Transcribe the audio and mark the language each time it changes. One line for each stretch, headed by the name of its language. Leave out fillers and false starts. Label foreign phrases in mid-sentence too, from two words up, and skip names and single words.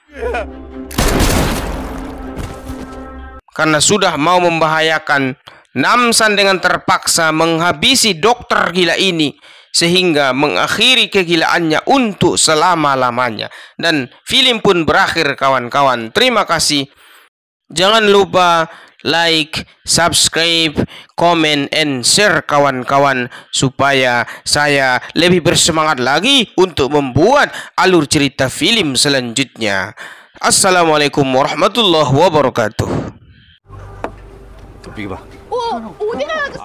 Indonesian: Karena sudah mau membahayakan, Namsan dengan terpaksa menghabisi dokter gila ini sehingga mengakhiri kegilaannya untuk selama-lamanya. Dan film pun berakhir, kawan-kawan. Terima kasih. Jangan lupa
English: like, subscribe, comment, and share,
Indonesian: kawan-kawan, supaya saya lebih bersemangat lagi untuk membuat alur cerita film selanjutnya.
Arabic: السلام عليكم ورحمة الله وبركاته.
Korean: 더 비켜봐.